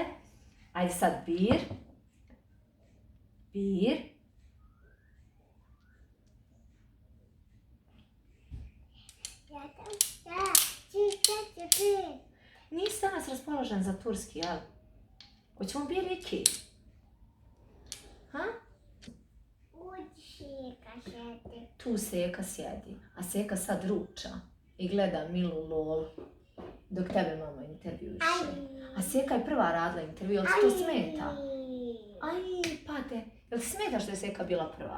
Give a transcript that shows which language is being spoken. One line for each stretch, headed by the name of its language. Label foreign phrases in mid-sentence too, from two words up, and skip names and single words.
Bosnian: Ajde sad bir. Bir. Nisi danas raspoložen za turski, jel? Hoćemo
Turkish: bir iki?
Bosnian: Ha? Tu Seka sjedi, a Seka sad ruča i gleda Milu Lolu dok tebe mama intervjuše. A Seka je prva radila intervju, jel ti to smeta? Aj, pate, jel ti smeta što je Seka bila prva?